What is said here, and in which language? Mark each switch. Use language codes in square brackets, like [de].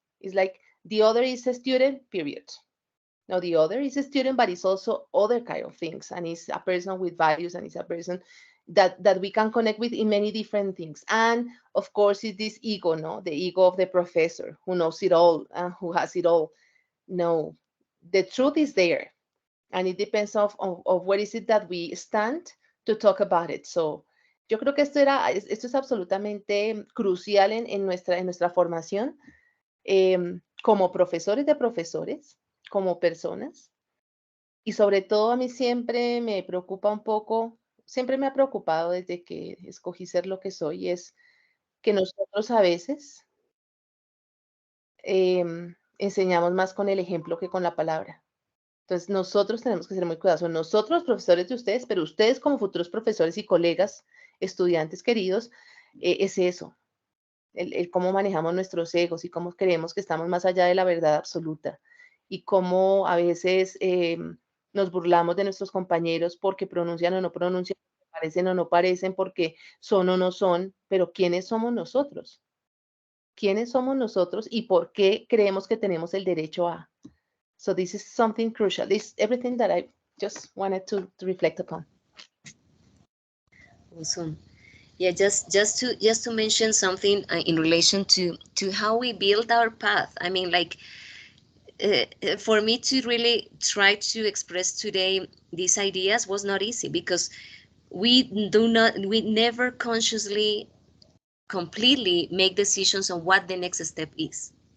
[en] It's like the other is a student, period. Now the other is a student, but it's also other kind of things, and it's a person with values, and it's a person that we can connect with in many different things. And of course, it's this ego, no, the ego of the professor who knows it all and who has it all. No, the truth is there, and it depends of where is it that we stand to talk about it. [es] So yo creo que esto es absolutamente crucial en nuestra formación como profesores de profesores, como personas. Y sobre todo a mí siempre me preocupa un poco, siempre me ha preocupado desde que escogí ser lo que soy, es que nosotros a veces enseñamos más con el ejemplo que con la palabra. Entonces nosotros tenemos que ser muy cuidadosos, nosotros profesores de ustedes, pero ustedes como futuros profesores y colegas, estudiantes queridos, es eso, el cómo manejamos nuestros egos y cómo creemos que estamos más allá de la verdad absoluta y cómo a veces nos burlamos de nuestros compañeros porque pronuncian o no pronuncian, parecen o no parecen, porque son o no son, pero ¿quiénes somos nosotros? ¿Quiénes somos nosotros y por qué creemos que tenemos el derecho a? [en] So this is something crucial. This is everything that I just wanted to reflect upon. Awesome. Yeah, just to mention something in relation to how we build our path. I mean, like for me to really try to express today these ideas was not easy because we never consciously completely make decisions on what the next step is.